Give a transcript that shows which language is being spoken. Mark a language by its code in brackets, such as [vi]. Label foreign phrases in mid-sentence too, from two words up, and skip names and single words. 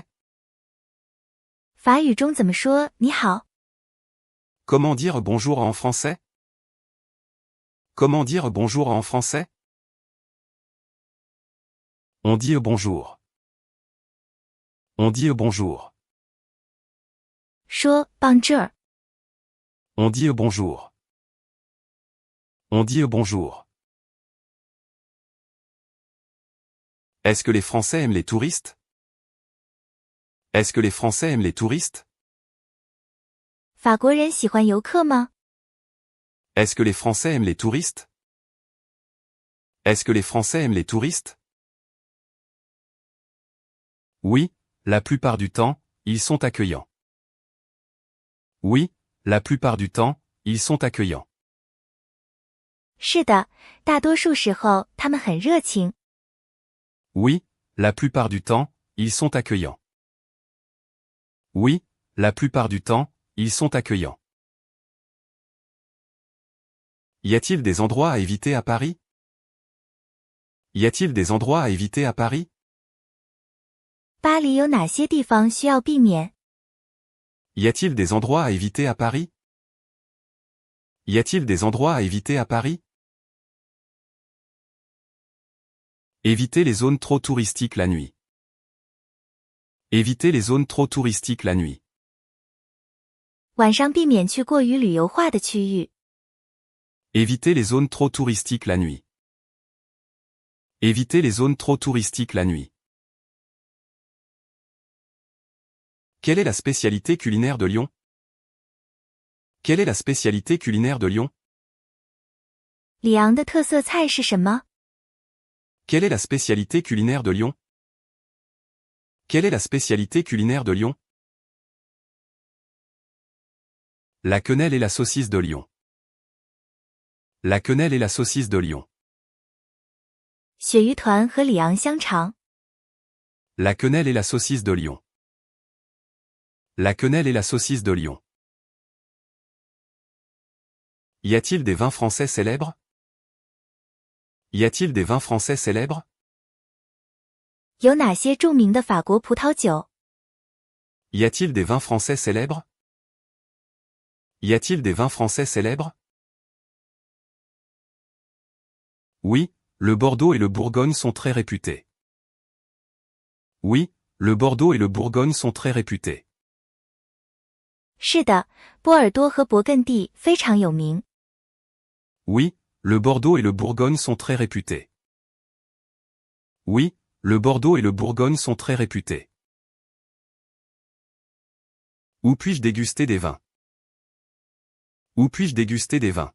[zh] 法语中怎么说你好？ [fr] Comment dire bonjour en français? Comment dire bonjour en français? On dit bonjour. On dit bonjour. [zh] 说棒这儿。 [fr] On dit bonjour. On dit bonjour. Est-ce que les Français aiment les touristes? Est-ce que les Français aiment les touristes? [zh] 法国人喜欢游客吗？ [fr] Est-ce que les Français aiment les touristes? Est-ce que les Français aiment les touristes? Oui, la plupart du temps, ils sont accueillants. Oui, la plupart du temps, ils sont accueillants. [zh] 是的，大多数时候他们很热情。 [fr] Oui, la plupart du temps, ils sont accueillants. Oui, la plupart du temps, ils sont accueillants. Y a-t-il des endroits à éviter à Paris? Y a-t-il des endroits à éviter à Paris? [zh] 巴黎有哪些地方需要避免？ [fr] Y a-t-il des endroits à éviter à Paris? Y a-t-il des endroits à éviter à Paris? Éviter les zones trop touristiques la nuit. Éviter les zones trop touristiques la nuit. [zh] 晚上避免去过于旅游化的区域。 [fr] Éviter les zones trop touristiques la nuit. Éviter les zones trop touristiques la nuit. Quelle est la spécialité culinaire de Lyon? Quelle est la spécialité culinaire de Lyon? [zh] 里昂的特色菜是什么？ [fr] Quelle est la spécialité culinaire de Lyon? Quelle est la spécialité culinaire de Lyon? La quenelle et la saucisse de Lyon. La quenelle et la saucisse de Lyon. [zh] 鳕鱼团和里昂香肠。 [fr] La quenelle et la saucisse de Lyon. La quenelle et la saucisse de Lyon. Y a-t-il des vins français célèbres? Y a-t-il des vins français célèbres? [zh] 有哪些著名的法国葡萄酒？ [fr] Y a-t-il des vins français célèbres? Y a-t-il des vins français célèbres? Oui, le Bordeaux et le Bourgogne sont très réputés. Oui, le Bordeaux et le Bourgogne sont très réputés. [zh] 是的，波尔多和勃艮第非常有名。 [fr] Oui, le Bordeaux et le Bourgogne sont très réputés. Oui, le Bordeaux et le Bourgogne sont très réputés. Où puis-je déguster des vins? Où puis-je déguster des vins?